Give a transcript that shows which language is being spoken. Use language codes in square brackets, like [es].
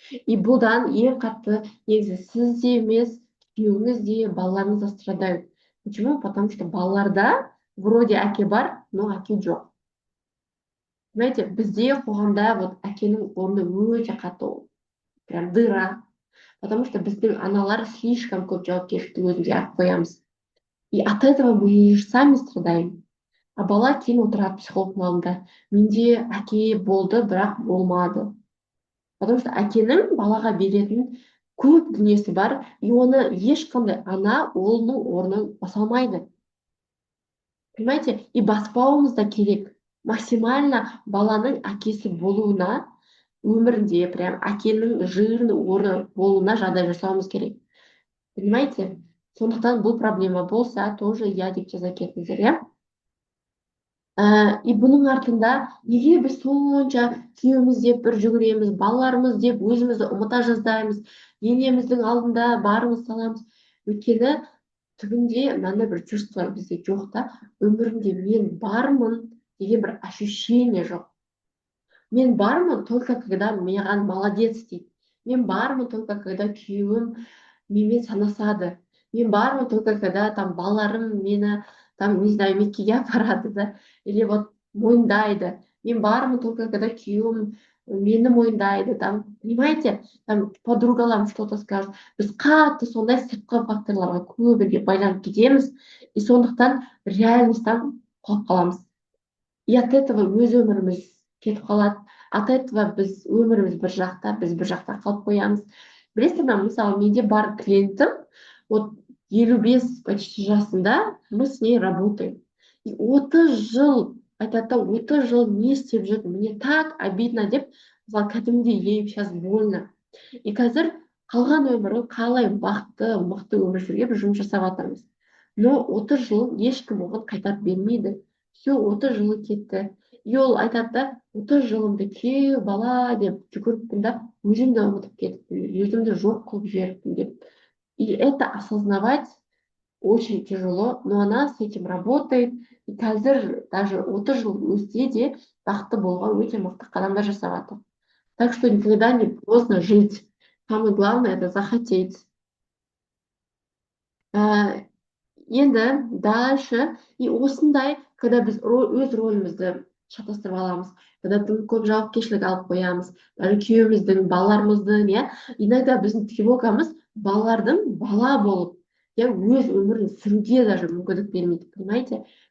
[kk] И бұдан ең қатты негізі сіз де емес, күйеуіңіз де, балаларыңыз да [ru] страдают. Почему? Потому что [kk] балаларда [ru] вроде [kk] әке бар, но әке жоқ. [ru] Знаете, [kk] бізде қоғамда вот әкенің орны өте қатты, [ru] прям дыра. Потому что [kk] біздің аналар [ru] слишком [kk] көп жауапкершілікті өзімізге алып қоямыз. [ru] И от этого мы сами страдаем. [kk] А бала кейін отырады психологтың алдында. Менде әке болды, бірақ болмады. Потому что әкенің балаға беретін көп дүниесі бар, и оны ешқандай ана оның орнын баса алмайды. [ru] Понимаете? [kk] И баспауымыз да керек. Максимально баланың әкесі болуына, өмірінде прям әкенің жирный орны болуына жағдай жасауымыз керек. [ru] Понимаете? [kk] Сондықтан бұл проблема болса, тоже я деп жаза кетіңіздер, иә? И бұның артында неге біз сонша күйеуіміз деп бір жүгіреміз, балаларымыз деп өзімізді ұмыта жаздаймыз, енеміздің алдында барымыз саламыз. Өйткені түбінде мынандай бір чувство бізде жоқ та, өмірімде мен бармын деген бір ощущение жоқ. Мен бармын [ru] только когда [kk] маған молодец дейді. Мен бармын [ru] только когда [kk] күйеуім менімен санасады. Мен бармын [ru] только когда [kk] там балаларым мені там, [ru] не знаю, [kk] меккеге апарады да, или вот мойындайды. Мен бармын только когда күйеуім мені мойындайды, там, [ru] понимаете, [kk] там подругаларым [ru] что-то скажут. [kk] Біз қатты сондай сыртқы факторларға көбіне байланып кетеміз, и сондықтан реальностьтан қалып қаламыз. [ru] И от этого [kk] өз өміріміз кетіп қалады. [ru] От этого [kk] біз өміріміз бір жақта, біз бір жақта қалып қоямыз. Білесің бе, мысалы, менде бар клиентім, вот 55 почти жасында, [ru] мы с ней работаем. [kk] И 30 жыл, айтады да, 30 жыл не істеп жүрдім, [ru] мне так обидно [kk] деп, мысалы, кәдімгідей [ru] ей сейчас больно. [kk] И қазір қалған өмірін қалай бақытты, мықты өмір сүруге біз жұмыс жасап жатырмыз. Но 30 жыл ешкім оған қайтарып бермейді. [ru] Все, [kk] 30 жылы кетті. И ол айтады да, 30 жылымды күйеу бала деп жүгіріппін да, өзімді ұмытып кетіппін, өзімді жоқ қылып жіберіппін деп. [ru] И это осознавать очень тяжело, но она с этим работает. [kk] И қазір даже 30 жыл өтсе де бақытты болуға өте мықты қадамдар жасап жатыр. [ru] Так что никогда не поздно жить. Самое главное это захотеть. [kk] Ә, Енді [ru] дальше, [kk] и осындай, когда біз өз рөлімізді шатастырып аламыз, когда тым көп жауапкершілік алып қоямыз, даже күйеуіміздің, балаларымыздың, иә, иногда біздің тревогамыз балалардың бала болып, иә, өз өмірін сүруге даже мүмкіндік бермейді, [ru] понимаете?